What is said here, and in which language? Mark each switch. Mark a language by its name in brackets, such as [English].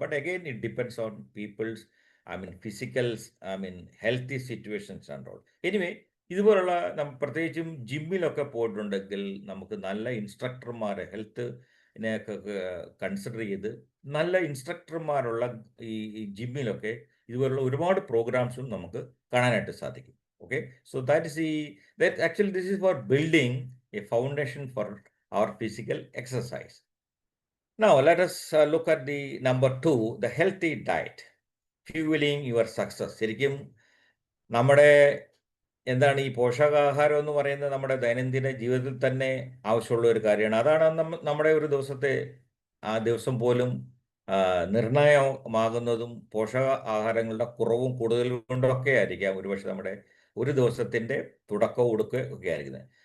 [English] But again it depends on people's physicals, healthy situations and all. [Malayalam] Anyway, ഇതുപോലുള്ള പ്രത്യേകിച്ചും ജിമ്മിലൊക്കെ പോയിട്ടുണ്ടെങ്കിൽ നമുക്ക് നല്ല ഇൻസ്ട്രക്ടർമാരെ, ഹെൽത്തിനെയൊക്കെ കൺസിഡർ ചെയ്ത് നല്ല ഇൻസ്ട്രക്ടർമാരുള്ള ഈ ജിമ്മിലൊക്കെ ഇതുപോലുള്ള ഒരുപാട് പ്രോഗ്രാംസും നമുക്ക് കാണാനായിട്ട് സാധിക്കും. [English] Okay, so actually this is for building a foundation for our physical exercise. Now let us look at the number 2, the healthy diet, fueling your success. [Malayalam] ശരിക്കും നമ്മുടെ എന്താണ് ഈ പോഷകാഹാരം എന്ന് പറയുന്നത് നമ്മുടെ ദൈനംദിന ജീവിതത്തിൽ തന്നെ ആവശ്യമുള്ള ഒരു കാര്യമാണ്. അതാണ് നമ്മുടെ ഒരു ദിവസം പോലും നിർണായകമാകുന്നതും പോഷക ആഹാരങ്ങളുടെ കുറവും കൂടുതലും കൊണ്ടൊക്കെ ആയിരിക്കാം ഒരുപക്ഷെ നമ്മുടെ ഒരു ദിവസത്തിൻ്റെ തുടക്കവും ഒടുക്കുകയും ഒക്കെ ആയിരിക്കുന്നത്.